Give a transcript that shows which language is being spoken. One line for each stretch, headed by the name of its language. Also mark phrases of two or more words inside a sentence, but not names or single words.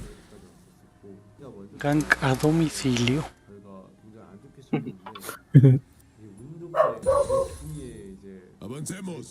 Spanish: Gank a domicilio.
Korean: 저희가 굉장히 안 좋게 시작했는데 운 좋게 승리에 이제
Spanish: Avancemos.